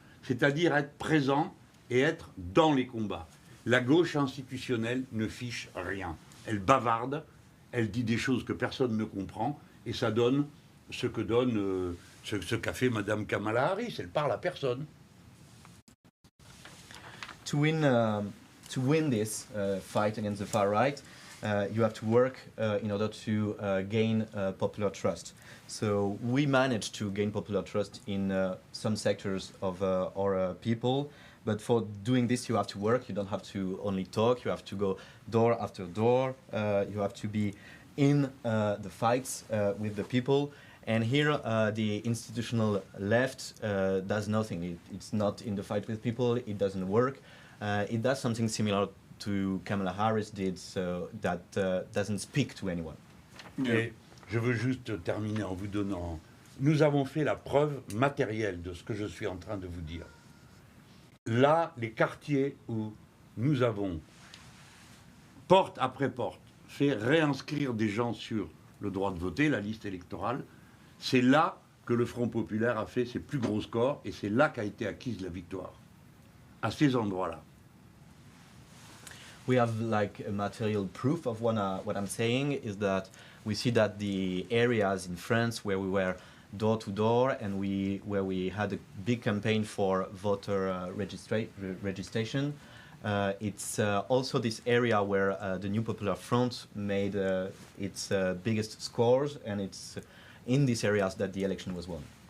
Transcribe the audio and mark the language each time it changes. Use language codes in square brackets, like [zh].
[fr] C'est-à-dire être présent et être dans les combats. La gauche institutionnelle ne fiche rien. Elle bavarde, elle dit des choses que personne ne comprend, et ça donne ce que donnent Ce qu'a fait Madame Kamala Harris, elle parle à personne. [en] To win this fight against the far right, you have to work in order to gain popular trust. So we managed to gain popular trust in some sectors of our people, but for doing this you have to work. You don't have to only talk, you have to go door after door, you have to be in the fights with the people. And here the institutional left does nothing. It's not in the fight with people, it doesn't work. It does something similar to Kamala Harris did, so that doesn't speak to anyone. Yeah. [fr] Et je veux juste terminer en vous donnant... Nous avons fait la preuve matérielle de ce que je suis en train de vous dire. Là, les quartiers où nous avons, porte après porte, fait réinscrire des gens sur le droit de voter, la liste électorale, c'est là que le Front populaire a fait ses plus gros scores et c'est là qu'a été acquise la victoire. À ces endroits-là. [en] We have like a material proof of what I'm saying is that we see that the areas in France where we were door to door and where we had a big campaign for voter registration, it's also this area where the New Popular Front made its biggest scores, and it's in these areas that the election was won.